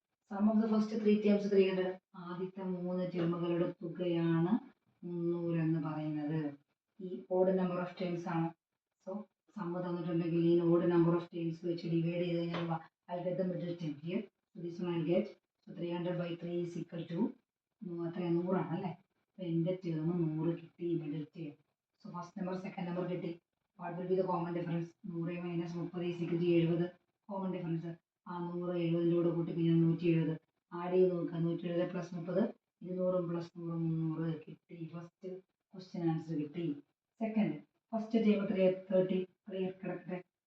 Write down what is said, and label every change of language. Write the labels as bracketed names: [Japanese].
[English] Sum of the first 3 terms 300. [Malayalam] ആദ്യത്തെ 3 ടേമുകളുടെ തുകയാണ് 300 എന്ന് പറയുന്നത്. ഈ ഓഡ് നമ്പർ ഓഫ് ടേംസ് ആണ്. സോ സമ്മ് തന്നിട്ടുണ്ടെങ്കിൽ ഈ ഓഡ് നമ്പർ ഓഫ് ടേംസ് വെച്ച് ഡിവൈഡ് ചെയ്ത് കഴിഞ്ഞാൽ [English] I'll get the middle term here. So this one I'll get. So 300/3 is equal to 100 ആണല്ലേ? [Malayalam] അപ്പോൾ എൻ്റെ ടേം 100 കിട്ടി, middle term. [English] So first number second number കിട്ടി. What will be the common difference? 100 - 30 is equal to 70. [Malayalam] Common difference ആ 100 70ൻ്റെ കൂടെ കൂട്ടി കഴിഞ്ഞാൽ 170. Add ചെയ്ത് നോക്കുക. 170 + 30 200 + 100 300 കിട്ടി. ഫസ്റ്റ് ക്വസ്റ്റ്യൻ ആൻസർ കിട്ടി. Second first term 30. ക്ലിയർ? കിടക്കട്ടെ.